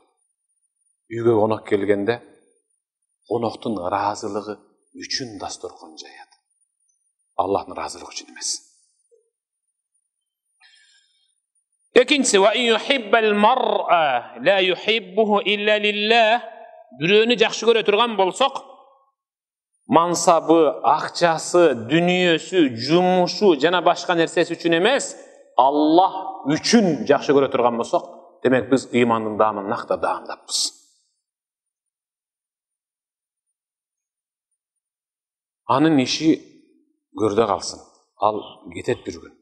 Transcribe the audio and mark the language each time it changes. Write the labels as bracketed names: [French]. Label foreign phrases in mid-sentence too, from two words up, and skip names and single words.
[Kyrgyz] Үйгө конок келгенде коноктун ыраазылыгы үчүн дасторкон жаят. Аллахтын ыраазылыгы үчүн эмес. [Arabic] Экинчиси ويحب المرء لا يحبه إلا لله. [Kyrgyz] Бирөөнү жакшы көрө турган болсок, мансабы, акчасы, дүнүйөсү, жумушу жана башка нерсеси үчүн эмес, Аллах үчүн жакшы көрө турган болсок, демек биз ыймандын даамын накта даамдаппыз. Анын иши көрдө калсын, ал кетет бир күн.